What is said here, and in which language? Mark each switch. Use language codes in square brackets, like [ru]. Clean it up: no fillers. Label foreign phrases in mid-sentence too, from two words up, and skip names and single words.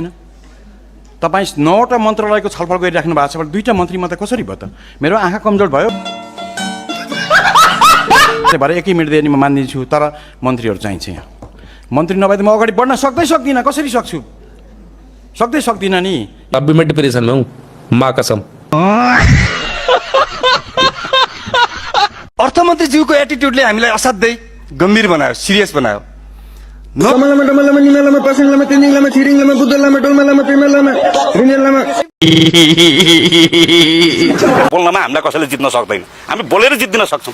[ne] तपाईँ 9वटा मन्त्रालयको छलफल गरिराख्नु भएको छ, 2टा मन्त्री मात्रै कसरी भयो त? मेरो आँखा कमजोर भयो, त्यही भएर 1 मिनट दिए म मानिदिन्छु, तर मन्त्रीहरू चाहिन्छ यहाँ। मन्त्री नभए त म अगाडि बढ्न सक्दिनँ। कसरी सक्छु? सक्दिनँ नि। [hi] अभी मैं डिप्रेसन में हूँ, माँ कसम। [ne] अर्थमन्त्रीज्यूको एटिट्युडले हामीलाई असाध्यै गम्भीर बनायो, सिरियस बनायो। बोल्नमा हामीलाई कसैले जित्न सक्दैन, हामी बोलेर जित्दिन सक्छौँ।